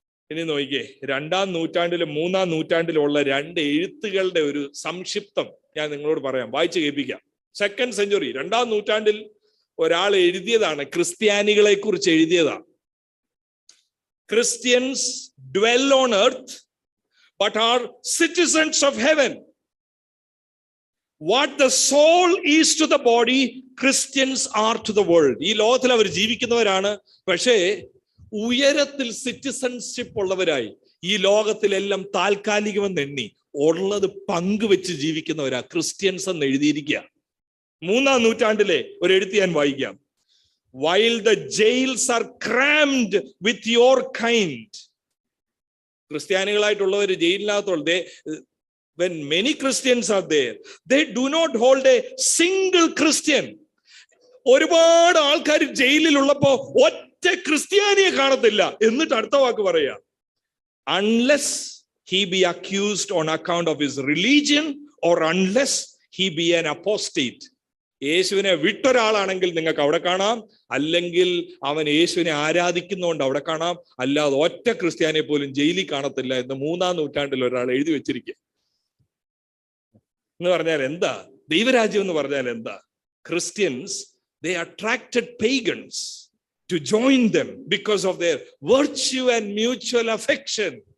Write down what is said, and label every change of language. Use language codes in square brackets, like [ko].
[ml] ഇനി നോക്കിക്കേ, 2-ാം നൂറ്റാണ്ടിലും 3-ാം നൂറ്റാണ്ടിലും ഉള്ള 2 എഴുത്തുകളുടെ ഒരു സംക്ഷിപ്തം ഞാൻ നിങ്ങളോട് പറയാം, വായിച്ചു കേൾപ്പിക്കാം. 2nd സെഞ്ചുറി, 2-ാം നൂറ്റാണ്ടിൽ ഒരാൾ എഴുതിയതാണ്, ക്രിസ്ത്യാനികളെ കുറിച്ച് എഴുതിയതാണ്. [en] Christians dwell on earth but are citizens of heaven. What the soul is to the body, Christians are to the world. [ml] ഈ ലോകത്തിൽ അവർ ജീവിക്കുന്നവരാണ്, പക്ഷേ ഉയരത്തിൽ സിറ്റിസൺഷിപ്പ് ഉള്ളവരായി ഈ ലോകത്തിലെല്ലാം താൽക്കാലികമെന്ന് എണ്ണി ഉള്ളത് പങ്കുവെച്ച് ജീവിക്കുന്നവരാ ക്രിസ്ത്യൻസ് എന്ന് എഴുതിയിരിക്കുക. 3-ാം നൂറ്റാണ്ടിലെ ഒരു എഴുത്ത് ഞാൻ വായിക്കാം. [en] While the jails are crammed with your kind. [ml] ക്രിസ്ത്യാനികളായിട്ടുള്ളവർ ജയിലിനകത്തുള്ള [en] when many Christians are there, they do not hold a single Christian. [ml] ഒരുപാട് ആൾക്കാർ ജയിലിലുള്ളപ്പോ ഒറ്റ ക്രിസ്ത്യാനിയെ കാണത്തില്ല. എന്നിട്ട് അടുത്ത വാക്ക് പറയാ, [en] unless he be accused on account of his religion or unless he be an apostate. [ml] യേശുവിനെ വിട്ടൊരാളാണെങ്കിൽ നിങ്ങൾക്ക് അവിടെ കാണാം, അല്ലെങ്കിൽ അവൻ യേശുവിനെ ആരാധിക്കുന്നതുകൊണ്ട് അവിടെ കാണാം, അല്ലാതെ ഒറ്റ ക്രിസ്ത്യാനിയെ പോലും ജയിലിൽ കാണത്തില്ല എന്ന് 3-ാം നൂറ്റാണ്ടിൽ ഒരാൾ എഴുതി വെച്ചിരിക്കുക. എന്ന് പറഞ്ഞാൽ എന്താ? ദൈവരാജ്യം എന്ന് പറഞ്ഞാൽ എന്താ? Christians, [en] they attracted pagans to join them because of their virtue and mutual affection.